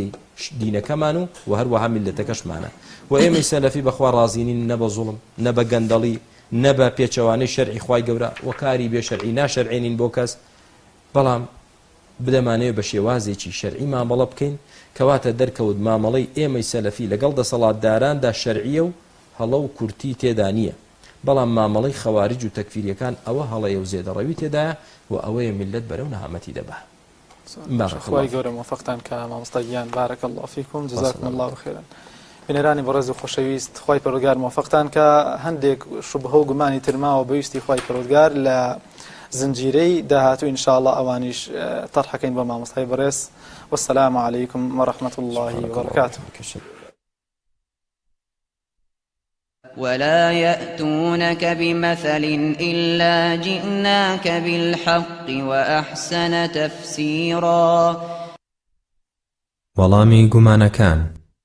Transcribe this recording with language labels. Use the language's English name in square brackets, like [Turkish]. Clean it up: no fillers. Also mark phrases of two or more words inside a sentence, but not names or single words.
[Central Kurdish] دینەکەمان و هەروەها میلەتەکەشمانە و ئێمەی سەلەفی بەخوا ڕازینین نە بە زوڵم نە بە گەندەڵی نە بە پێچەوانەی شەرعی خوای گەورە و کاری بێ شەرعی ناشەرعێنین بۆ کەس بەڵام بدەمانەوە بە شێوازێکی شەرعی مامەڵە بکەین کەواتە دەرکەوت مامەڵەی ئێمەی سەلەفی لەگەڵ دەسەڵاتداراندا شەرعیە و هەڵە و کورتی تێدا نییە بەڵام مامەڵەی خەوارج و تەکفیریەکان ئەوە هەڵەیە و زێدەڕەوی تێدایە و ئەوەیە میلەت بەرەو نەهامەتی دەبا خوای گەورە موفقتان کە مامۆستا گیان [Arabic] بارەکە الله فیکم جزاکم الله خێرا [Central Kurdish] بنێرانی بەڕێز و خۆشەویست خوای پەروەردگار موفقتان کە هەندێک شوبهە و گومانی ترماوە بەویستی خوای پەروەردگار لە زنجیرەی داهاتوو ئینشاءالله ئەوانیش تەرحەکەین بە مامۆستای بەڕێز [Arabic] والسلام عليكم ورحمة الله وبركاته ولا يأتونك بمثل إلا جئناك بالحق وأحسن تفسيرا [Central Kurdish] وەڵامی گومانەکان